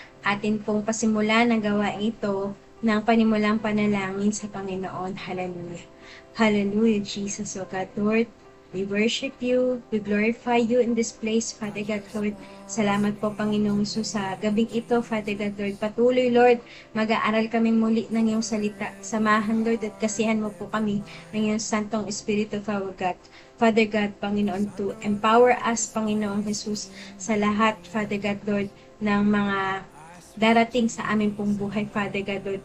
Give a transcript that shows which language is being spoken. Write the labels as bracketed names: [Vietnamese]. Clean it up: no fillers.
[Filipino] Atin pong pasimulan ang gawain ito ng panimulang panalangin sa Panginoon. [English] Hallelujah. Hallelujah, Jesus, O God, Lord. We worship you, we glorify you in this place, Father God, Lord. [Filipino] Salamat po, Panginoong Jesus, sa gabing ito, Father God, Lord. Patuloy, Lord, mag-aaral kaming muli ng iyong salita. Samahan, Lord, at kasihan mo po kami ng iyong Santong Espiritu, Father God. Father God, Panginoon, [English] to empower us, [Filipino] Panginoong Jesus, sa lahat, Father God, Lord, ng mga darating sa amin pong buhay, Father God, Lord.